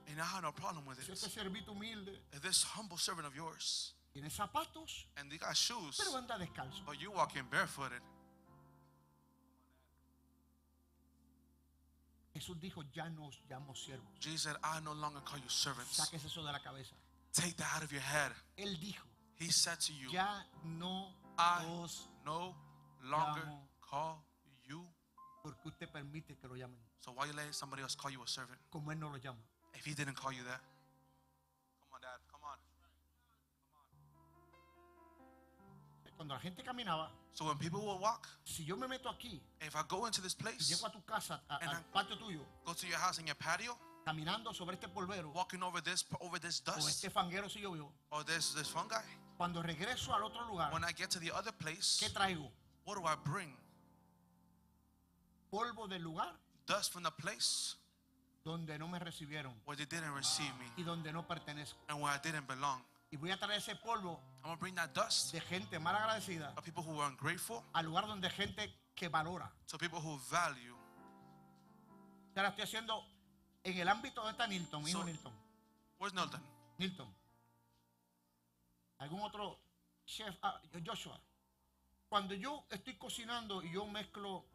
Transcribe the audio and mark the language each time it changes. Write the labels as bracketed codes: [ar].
[en] And I have no problem with [es] Si [en] it. [es] este servito humilde [en] This humble servant of yours, [es] tiene zapatos, [en] and they got shoes, [es] pero anda descalzo. [en] but you walking barefooted. [es] Jesús dijo, ya no os llamo siervos. [en] Jesus said, I no longer call you servants. [es] Sáquese eso de la cabeza. [en] Take that out of your head. [es] Él dijo, [en] He said to you, [es] ya no [en] I [es] os, [en] no longer [es] llamo. [en] call you. [es] porque usted permite que lo llamen, [en] So why you let somebody else call you a servant [es] como Él no lo llama. [en] if he didn't call you that? Come on, Dad. Come on. [es] Cuando la gente caminaba, [en] So when people will walk, [es] si yo me meto aquí [en] if I go into this [es] y [en] place, [es] llego a tu casa, [en] And [es] al patio tuyo, [en] go to your house in your patio, [es] caminando sobre este polvero [en] walking over this [es] o [en] dust [es] este fanguero si llovió, [en] or this fungi, [es] cuando regreso al otro lugar, [en] when I get to the other place, [es] ¿qué traigo? [en] what do I bring? [es] Polvo del lugar [en] Dust from the place [es] donde no me recibieron [en] where they didn't receive me [es] y donde no pertenezco. [en] and where I didn't belong. [es] Y voy a traer ese polvo [en] I'm going to bring that dust [es] de gente mal agradecida [en] of people who are ungrateful [es] al lugar donde gente que valora. [en] to people who value. [es] Ya la estoy haciendo en el ámbito de esta Nilton, hijo [en] So- [es] Nilton. [en] Where's Nilton? [es] Nilton. ¿Algún otro chef? Joshua. Cuando yo estoy cocinando y yo mezclo